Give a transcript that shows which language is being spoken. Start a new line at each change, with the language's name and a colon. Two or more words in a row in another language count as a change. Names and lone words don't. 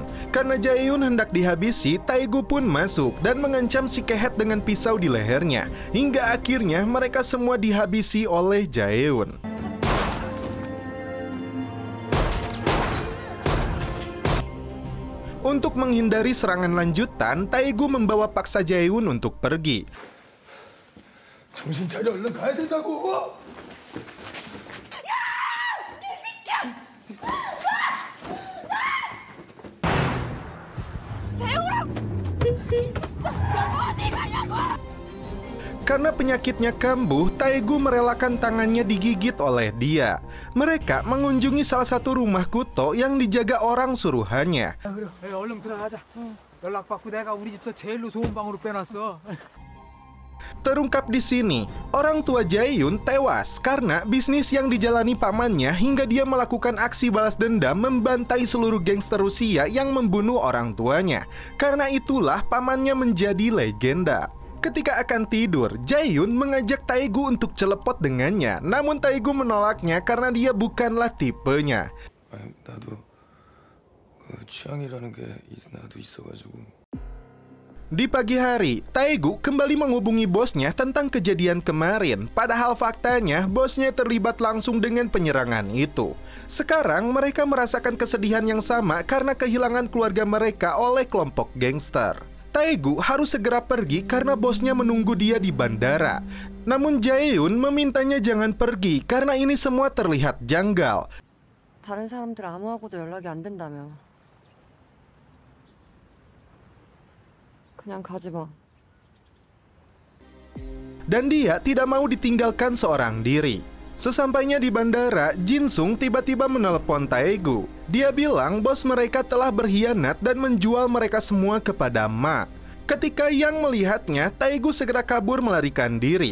Indonesian: Karena Jae-yoon hendak dihabisi, Taegu pun masuk dan mengancam si kehet dengan pisau di lehernya. Hingga akhirnya mereka semua dihabisi oleh Jae-yoon. Untuk menghindari serangan lanjutan, Taegu membawa paksa Jae-yoon untuk pergi.
Korean: 정신 차려, 얼른 가야 된다고!
Indonesian: Karena penyakitnya kambuh, Taegu merelakan tangannya digigit oleh dia. Mereka mengunjungi salah satu rumah Kuto yang dijaga orang suruhannya.
Korean: 얼른 들어가자. 연락 받고 내가 우리 집서 제일로 좋은 방으로 빼놨어.
Indonesian: Terungkap di sini, orang tua Jae-yoon tewas karena bisnis yang dijalani pamannya hingga dia melakukan aksi balas dendam membantai seluruh gangster Rusia yang membunuh orang tuanya. Karena itulah pamannya menjadi legenda. Ketika akan tidur, Jae-yoon mengajak Taegu untuk celepot dengannya. Namun Taegu menolaknya karena dia bukanlah tipenya.
Korean: 나도 취향이라는 게 나도 있어가지고.
Indonesian: Di pagi hari, Taegu kembali menghubungi bosnya tentang kejadian kemarin. Padahal faktanya, bosnya terlibat langsung dengan penyerangan itu. Sekarang mereka merasakan kesedihan yang sama karena kehilangan keluarga mereka oleh kelompok gangster. Taegu harus segera pergi karena bosnya menunggu dia di bandara. Namun Jae-yoon memintanya jangan pergi karena ini semua terlihat janggal.
Korean: 다른 사람들 아무하고도 연락이 안 된다며. 그냥 가지 마.
Indonesian: Dan dia tidak mau ditinggalkan seorang diri. Sesampainya di bandara, Jin-sung tiba-tiba menelepon Taegu. Dia bilang bos mereka telah berkhianat dan menjual mereka semua kepada Ma. Ketika Yang melihatnya, Taegu segera kabur melarikan diri.